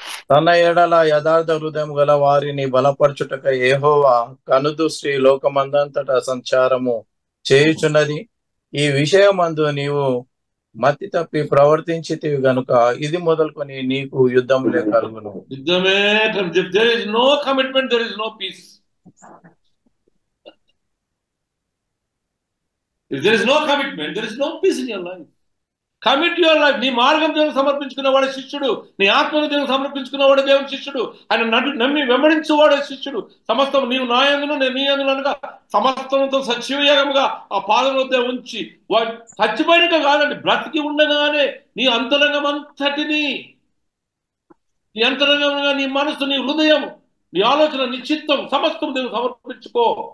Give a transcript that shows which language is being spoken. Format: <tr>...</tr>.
<te>తన ఎడల యథార్థ హృదయం గల వారిని బలపరచుటక యెహోవా కనుదృష్టి లోకమందంతటా సంచారము చేయుచున్నది. ఈ విషయమందు నీవు మతి తప్పి ప్రవర్తించితివి గనుక ఇది మొదలుకొని నీకు యుద్ధములే కలుగును. యుద్ధమే.</te> <en>There is no commitment, there is no peace. If there is no commitment, there is no peace in your life. Commit your life.</en> <te>నీ మార్గం దేవుని సమర్పించుకున్నవాడే శిష్యుడు, నీ ఆత్మను దేవుని సమర్పించుకున్నవాడే దేవుని శిష్యుడు, ఆయన నమ్మి వెంబడించేవాడే శిష్యుడు. సమస్తం నీవు నా యందును నేను నీ యందును అనగా సమస్తంతో సజీవయాగముగా ఆ పాదం వద్ద ఉంచి, వాడు చచ్చిపోయినట్టు కాదండి, బ్రతికి ఉండగానే నీ అంతరంగమంతటిని, నీ అంతరంగంగా నీ మనసు, నీ హృదయం, నీ ఆలోచన, నీ చిత్తం సమస్తం దేవుని సమర్పించుకో.</te>